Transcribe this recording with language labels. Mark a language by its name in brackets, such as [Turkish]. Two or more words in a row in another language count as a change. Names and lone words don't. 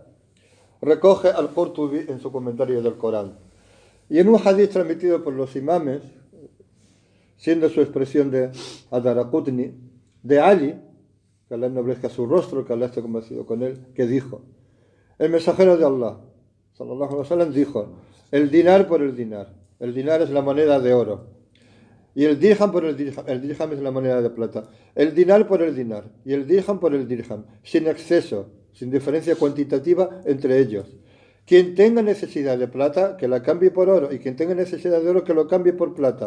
[Spanish] Recoge al-Qurtubi en su comentario del Corán. Y en un hadith transmitido por los imames, siendo su expresión de Ad-Daraqutni, de Ali, que Allah ennoblezca su rostro, que Allah esté convencido con él, que dijo: el mensajero de Allah [Arabic] صلى الله عليه وسلم [Spanish] dijo: el dinar por el dinar. El dinar es la moneda de oro. Y el dirham por el dirham es la moneda de plata. El dinar por el dinar y el dirham por el dirham, sin exceso, sin diferencia cuantitativa entre ellos. Quien tenga necesidad de plata, que la cambie por oro, y quien tenga necesidad de oro, que lo cambie por plata.